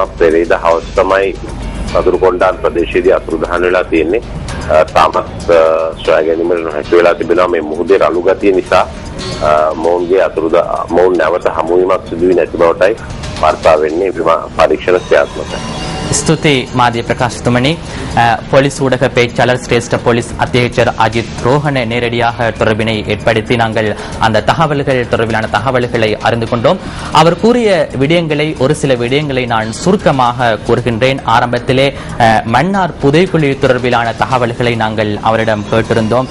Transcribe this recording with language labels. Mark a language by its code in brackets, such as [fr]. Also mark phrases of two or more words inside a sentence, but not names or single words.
[si] පෙරේද හවස් තමයි අතුරුකොණ්ඩාන් ප්‍රදේශයේදී අතුරුදහන් වෙලා තියෙන්නේ. තාමත් සොයා ගැනීමට නොහැකි වෙලා තිබෙනවා. මේ මුහුදේ රළු ගතිය නිසා මොවුන් නැවත හමුවීමක් සිදු වී නැති බවටයි වාර්තා වෙන්නේ. පරීක්ෂණ ක්‍රියාත්මකයි. ස්තුති මාධ්‍ය [ta] பிரகாஷ்துமணி போலீஸ் ஊடக பேச்சாளர் சிரேஷ்ட போலீஸ் அத்தியட்சர் அஜித் ரோஹனை நேரடியாக தொடர்பினை ஏற்படுத்தி நாங்கள் அந்த தகவல்கள் தொடர்பிலான தகவல்களை அறிந்து கொண்டோம். அவர் கூறிய விடயங்களை ஒரு சில விடயங்களை நான் சுருக்கமாக கூறுகின்றேன். ஆரம்பத்திலே மன்னார் புதைக்குழி தொடர்பிலான தகவல்களை நாங்கள் அவரிடம் கேட்டிருந்தோம்.